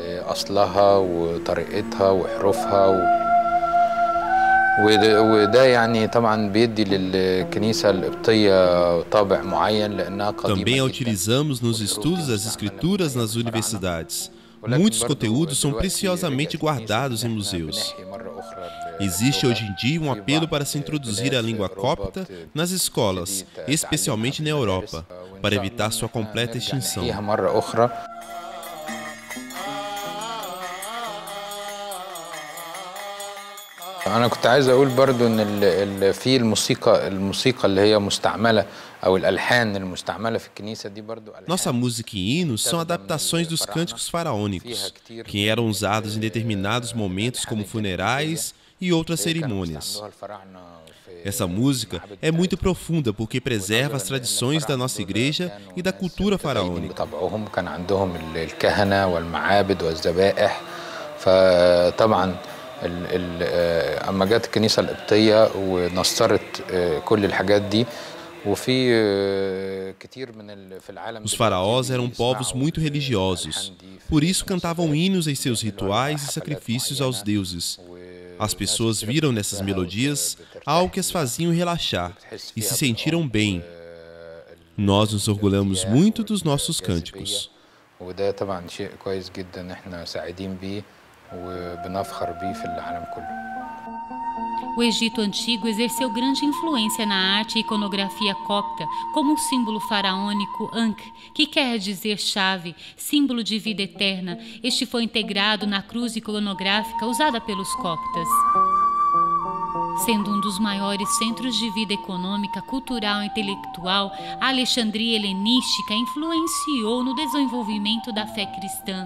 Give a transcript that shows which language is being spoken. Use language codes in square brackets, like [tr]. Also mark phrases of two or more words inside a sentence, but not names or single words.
[pt] Também a utilizamos nos estudos das Escrituras nas universidades. Muitos conteúdos são preciosamente guardados em museus. Existe hoje em dia um apelo para se introduzir a língua copta nas escolas, especialmente na Europa, para evitar sua completa extinção. [ar] أنا كنت عايز أقول برضو إن في الموسيقى اللي هي مستعملة أو الألحان المستعملة في الكنيسة دي برضو. [pt] Nossa música e hinos são adaptações dos cânticos faraônicos, que eram usados em determinados momentos como funerais e outras cerimônias. Essa música é muito profunda porque preserva as tradições da nossa igreja e da cultura faraônica. [ar] كان عندهم الكهنة والمعابد والذبائح فطبعا أما جت الكنيسة القبطية ونصرت كل الحاجات دي وفي كتير من في العالم. [pt] Os faraós eram povos muito religiosos, por isso cantavam hinos em seus rituais e sacrifícios aos deuses. As pessoas viram nessas melodias algo que as faziam relaxar e se sentiram bem. Nós nos orgulhamos muito dos nossos cânticos. [ar] وده طبعا شيء كويس جدا احنا سعيدين بيه وبنفخر بيه في العالم كله. [pt] O Egito Antigo exerceu grande influência na arte e iconografia copta, como o símbolo faraônico Ankh, que quer dizer chave, símbolo de vida eterna. Este foi integrado na cruz iconográfica usada pelos coptas. Sendo um dos maiores centros de vida econômica, cultural e intelectual, a Alexandria helenística influenciou no desenvolvimento da fé cristã.